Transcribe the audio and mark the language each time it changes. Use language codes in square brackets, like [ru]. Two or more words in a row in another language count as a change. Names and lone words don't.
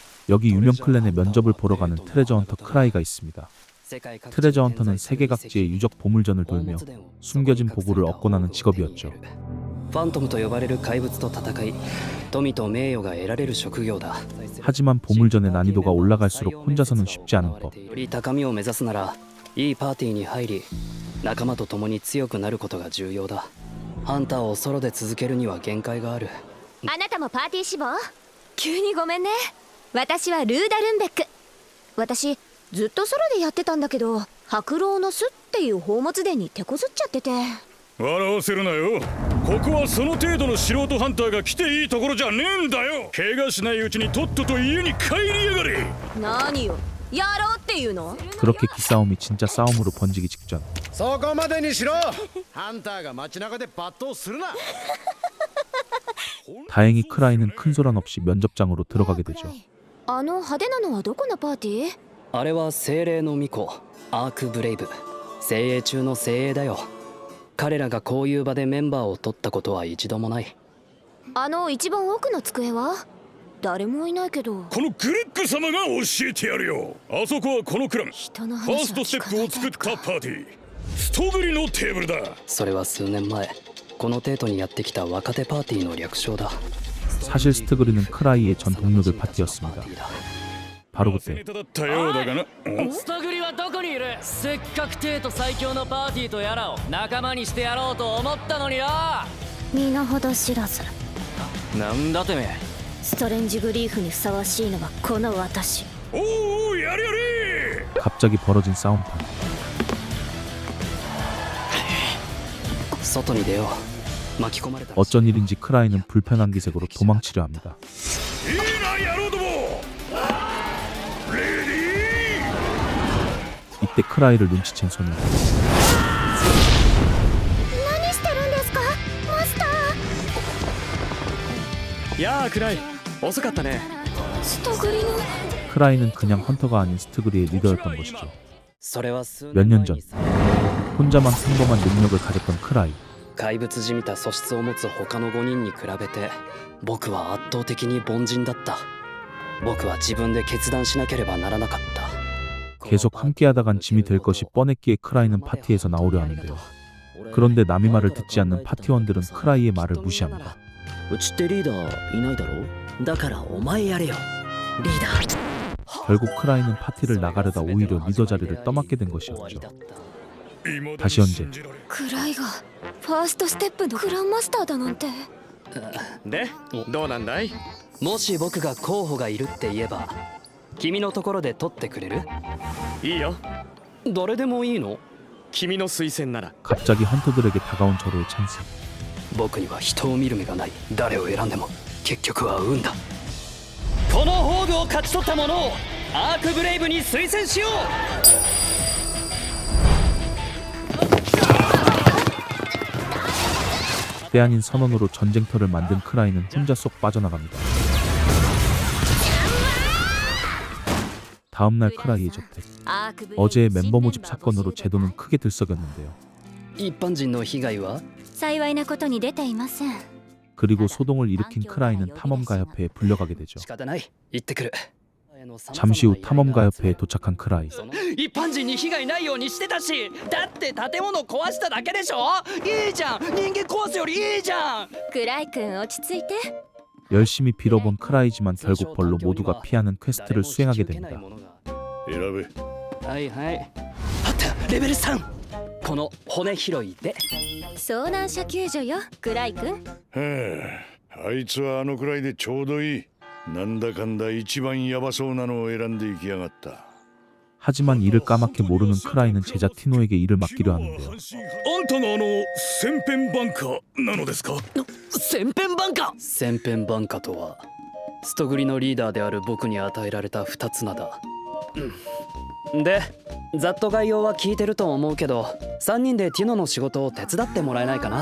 [ko] 여기 유명 클랜의 면접을 보러 가는 트레저 헌터 크라이가 있습니다. 트레저 헌터는 세계 각지의 유적 보물전을 돌며 숨겨진 보고를 얻곤 하는 직업이었죠. [ja] ファントムと呼ばれる怪物と戦い、富と名誉が得られる職業だ。 [ko] 하지만 보물전의 난이도가 올라갈수록 혼자서는 쉽지 않은 법. [ja] より高みを目指すなら、いいパーティーに入り、仲間と共に強くなることが重要だ。ハンターをソロで続けるには限界がある。あなたもパーティー志望？急にごめんね。私はルーダ・ルンベック。私ずっとソロでやってたんだけど、白老の巣っていう宝物殿に手こずっちゃってて。笑わせるなよ。ここはその程度の素人ハンターが来ていいところじゃねえんだよ。怪我しないうちにとっとと家に帰りやがれ。何よ、やろうっていうの？ [ko] 그렇게 기싸움이 진짜 싸움으로 번지기 직전 [ja] そこまでにしろ。ハンターが街中で罵倒するな。 [ko] 다행히 크라이는 큰 소란 없이 면접장으로 들어가게 되죠. [ja] あの派手なのはどこのパーティー？あれは精霊の巫女、アークブレイブ。精鋭中の精鋭だよ。彼らがこういう場でメンバーを取ったことは一度もない。あの一番奥の机は？誰もいないけど。このグレッグ様が教えてやるよ。あそこはこのクランフ人のァー話はストステッ聞かないプを作ったパーティー、ストグリのテーブルだ。それは数年前、このテートにやってきた若手パーティーの略称だ。 [ko] 사실 스트그리는 크라이의 전 동료들 파티였습니다. 바로 [ja] 忘れ [ko] 그때 [ja] ただったようだがな。ストグリはどこにいる？せっかくテート最強のパーティーとやらを仲間にしてやろうと思ったのにな。身の程知らず。なんだてめえ。ストレンジグリーフにふさわしいのはこの私。おお、やれやれ。 [ko] 갑자기 벌어진 싸움판. [ja] 外に出よう。巻き込まれたら [ko] 어쩐 일인지 크라이는 불편한 기색으로 도망치려 합니다. [ja] いいな野郎ども。レディー。 [ko] 이때 크라이를 눈치챈 소년. [ja] 何してるんですか、マスター？やあクライ、遅かったね。ストグリの [ko] 크라이는 그냥 헌터가 아닌 스트그리의 리더였던 것이죠. [ja] それは数 [ko] 몇 [ja] 年 [ko] 년 [ja] 前 [ko] 전 [ja] にさ [ko] 혼자만 평범한 능력을 가졌던 크라이. [ja] 怪物じみた素質を持つ他の5人に比べて僕は圧倒的に凡人だった。僕は自分で決断しなければならなかった。 [ko] 계속 함께하다간 짐이 될 것이 뻔했기에 크라이는 파티에서 나오려 하는데요. 그런데 남의 말을 듣지 않는 파티원들은 크라이의 말을 무시합니다. [ja] うちってリーダーいないだろ。だからお前やれよ、リーダー。 [ko] 결국 크라이는 파티를 나가려다 오히려 리더 자리를 떠맡게 된 것이었죠. 다시 현재 [ja] クライがファーストステップのグランマスターだなんて。で、どうなんだい？もし僕が候補がいるって言えば君のところで取ってくれる？いいよ。誰でもいいの？君の推薦なら。 [ko] 갑자기 헌터들에게 다가온 저로의 찬스. [ja] 僕には人を見る目がない。誰を選んでも結局は運だ。この宝具を勝ち取った者をアークブレイブに推薦しよう。 [ko] 때 아닌 선언으로 전쟁터를 만든 크라이는 혼자 쏙 빠져나갑니다. 다음날 크라이의 저택. 어제의 멤버 모집 사건으로 제도는 크게 들썩였는데요. [ja] 一般人の被害は？幸いなことに出ていません。 [ko] 그리고 소동을 일으킨 크라이는 탐험가협회에 불려가게 되죠. [ja] 仕方ない。行ってくる。 [ko] 잠시 후 탐험가협회에 도착한 크라이. [ja] 一般人に被害ないようにしてたし、だって建物壊しただけでしょ。いいじゃん、人間壊すよりいいじゃん。クライ君落ち着いて。 [ko] 열심히 빌어본 크라이지만 결국 벌로 모두가 피하는 퀘스트를 수행하게 됩니다. [ja] 選べ。はいはい。あった、レベル3。この骨拾いで。遭難者救助よ、クライ君。はあ、あいつはあのくらいでちょうどいい。なんだかんだ一番ヤバそうなのを選んでいきやがった。 [ko] 하지만 이를 까맣게 모르는 크라이는 제자 티노에게 일을 맡기려 하는데요. [ja] あんたが千変万化なのですか？千変万化。千変万化とはストグリのリーダーである僕に与えられた2つ名だ。で、ざっと概要は聞いてると思うけど、3人でティノの仕事を手伝ってもらえないかな。